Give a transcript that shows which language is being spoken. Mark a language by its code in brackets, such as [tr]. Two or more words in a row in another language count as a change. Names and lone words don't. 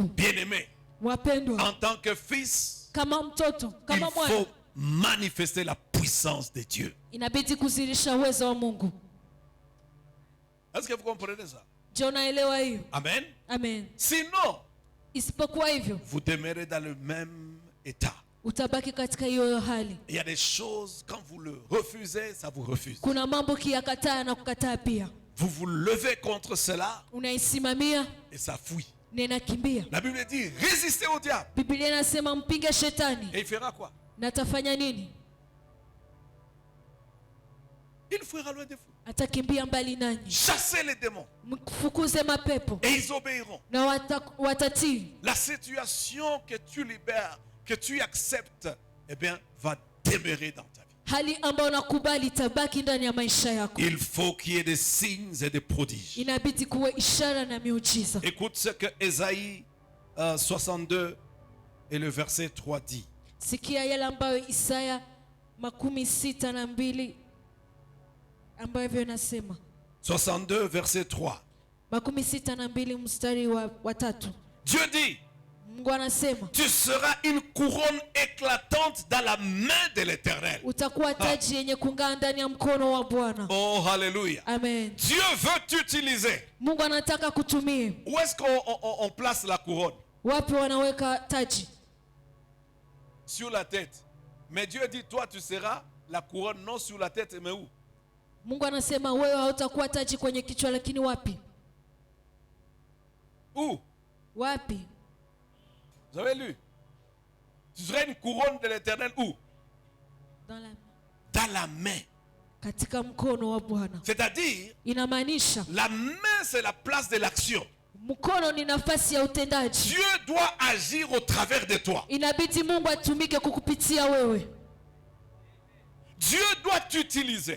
[fr] Bien-aimé, [sw] Wapendwa, [fr] en tant que fils, [sw] kama mtoto, [fr] il [sw] kama mwana, [fr] faut manifester la puissance de Dieu. [sw] inabidi kuzirisha uwezo wa Mungu. [fr] Est-ce que vous comprenez ça? [sw] Je, unaelewa hiyo? [fr] Amen. [sw] Amen. [fr] Sinon, [sw] Isipokuwa hivyo [fr] vous demeurez dans le même état. [sw] utabaki katika hiyo hali. [fr] Il y a des choses, quand vous le refusez, ça vous refuse. [sw] Kuna mambo kiyakataa na kukataa pia, [fr] Vous vous levez contre cela [sw] unaisimamia [fr] et ça fuit. [sw] na inakimbia. [fr] La Bible dit, résistez au diable. [sw] Biblia inasema mpinge shetani, [fr] Et il fera quoi? [sw] na atafanya nini? [fr] Il fuira loin de vous. [sw] Atakimbia mbali nanyi. [fr] Chassez les démons [sw] Mfukuze mapepo [fr] et ils obéiront. [sw] na watatii. [fr] La situation que tu libères, que tu acceptes, eh bien, va demeurer dans ta vie. [sw] hali ambayo unakubali itabaki ndani ya maisha yako. [fr] Il faut qu'il y ait des signes et des prodiges. [sw] Inabidi kuwe ishara na miujiza. [fr] Écoute ce que Ésaïe 62 et le verset 3 dit. [sw] Sikia yale ambayo Isaya 62 ambavyo inasema. [fr] 62 verset 3. [sw] 62 mstari wa 3. [fr] Dieu dit, [sw] Mungu anasema, [fr] tu seras une couronne éclatante dans la main de l'Éternel. [sw] utakuwa taji yenye kung'aa ndani ya mkono wa Bwana. [fr] Oh, alléluia. [sw] Amen. [fr] Dieu veut t'utiliser. [sw] Mungu anataka kutumie. [fr] Où est-ce qu'on place la couronne? [sw] Wapi wanaweka taji? [fr] Sur la tête. Mais Dieu dit, toi tu seras la couronne non sur la tête, mais où? [sw] Mungu anasema wewe hautakuwa taji kwenye kichwa, lakini wapi? [fr] Où? [sw] Wapi? [fr] Vous avez lu? Tu seras une couronne de l'Éternel où? Dans la main. [sw] Katika mkono wa Bwana. [fr] C'est-à-dire, [sw] inamaanisha [fr] la main c'est la place de l'action. [sw] Mkono ni nafasi ya utendaji. [fr] Dieu doit agir au travers de toi. [sw] Inabidi Mungu atumike kukupitia wewe. [fr] Dieu doit t'utiliser.